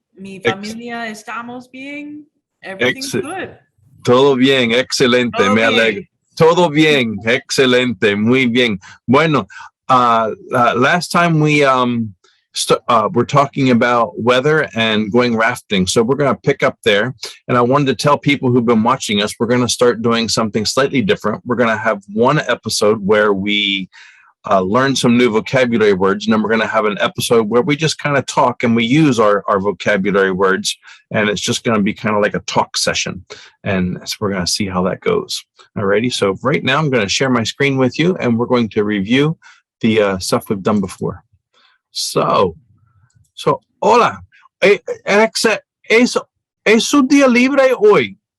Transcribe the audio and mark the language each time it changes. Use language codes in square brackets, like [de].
[es] Mi familia estamos bien. [en] Everything's good. [es] Todo bien, excelente, Todo me bien. alegro. Todo bien, excelente, muy bien. [en] Bueno, last time we we're talking about weather and going rafting, so we're going to pick up there. And I wanted to tell people who've been watching us, we're going to start doing something slightly different. We're going to have one episode where we learn some new vocabulary words, and then we're going to have an episode where we just kind of talk and we use our vocabulary words, and it's just going to be kind of like a talk session, and so we're going to see how that goes. Alrighty, so right now I'm going to share my screen with you, and we're going to review the stuff we've done before. [es] So hola, Alexa, ¿es su día libre hoy?